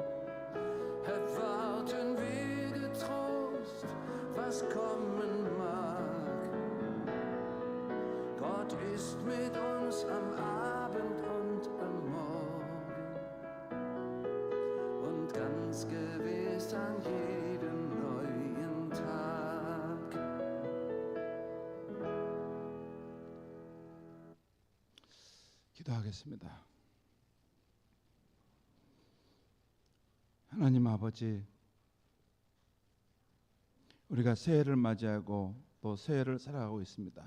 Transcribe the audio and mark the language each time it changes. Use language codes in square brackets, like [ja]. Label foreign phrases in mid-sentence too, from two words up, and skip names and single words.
[de] Erwarten wir getrost, was kommen mag. Gott ist mit uns am Abend und am Morgen und ganz gewiss an jedem neuen Tag. [ko] 기도하겠습니다. 하나님 아버지, 우리가 새해를 맞이하고 또 새해를 살아가고 있습니다.